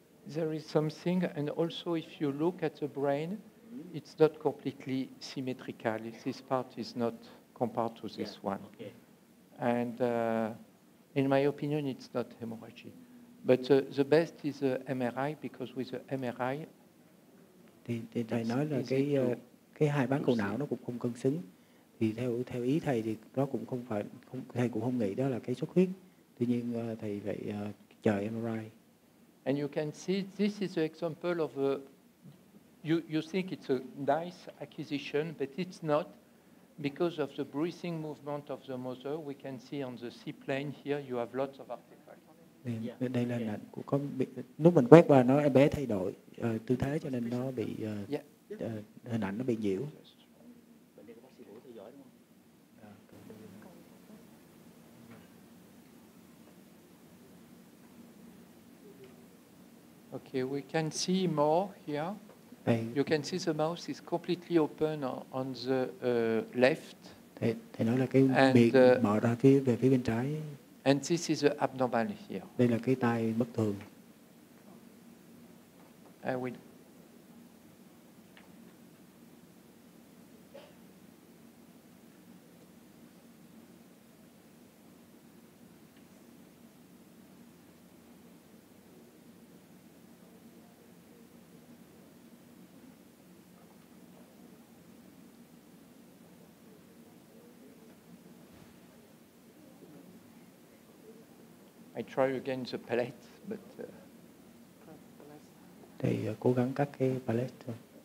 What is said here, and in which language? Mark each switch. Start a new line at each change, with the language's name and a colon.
English: There is something, and also if you look at the brain, it's not completely symmetrical. This part is not compared to this one. Okay. And in my opinion, it's not hemorrhage. But the best is the MRI, because with the MRI,
Vietnamese: thì thầy nói là cái hai bán cầu não nó cũng không cân xứng. Thì theo ý thầy thì nó cũng không phải, thầy cũng không nghĩ đó là cái xuất huyết. Tuy nhiên thầy phải chờ MRI.
English: And you can see this is an example of a you think it's a nice acquisition, but it's not because of the breathing movement of the mother. We can see on the seaplane here you have lots of artifacts.
Vietnamese: Đây là hình ảnh của lúc mình quét qua em bé thay đổi tư thế cho nên nó bị hình ảnh nó bị nhiễu.
English: Okay, we can see more here. You can see the mouth is completely open on the left.
Vietnamese: Thầy nói là cái miệng mở ra về phía bên trái.
English: And this is the abnormal here.
Vietnamese: Đây là cái tai bất thường.
English: I will. I try again the palette, but
Vietnamese: thì cố gắng cắt cái palette thôi.